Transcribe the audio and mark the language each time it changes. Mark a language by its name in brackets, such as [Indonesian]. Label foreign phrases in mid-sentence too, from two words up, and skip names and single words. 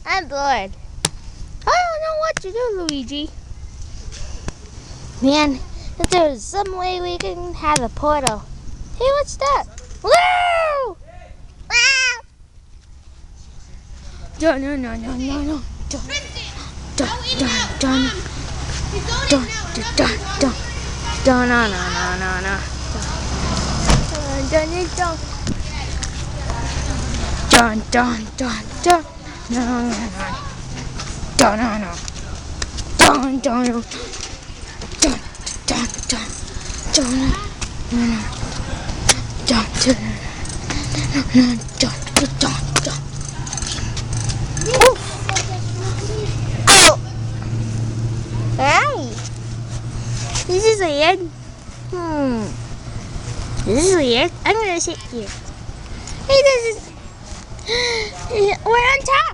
[English] Lord. I don't know what to do, Luigi. Man, if there's some way we can have a portal. Hey, what's that? Woo! Wow! Dun, no, no, no, no, no. Dun, dun, dun, dun. Dun, dun, dun, dun. Dun, no, no, no, no, no. Dun, dun, dun. Dun, dun, dun, dun. No, no, no. Dun, no, no. Dun, dun, dun. Dun, dun, dun. Dun, no, no. Dun, dun, dun, dun, dun, dun. Oh! Hey! This is weird. This is weird. I'm gonna sit here. Hey, this is... We're on top!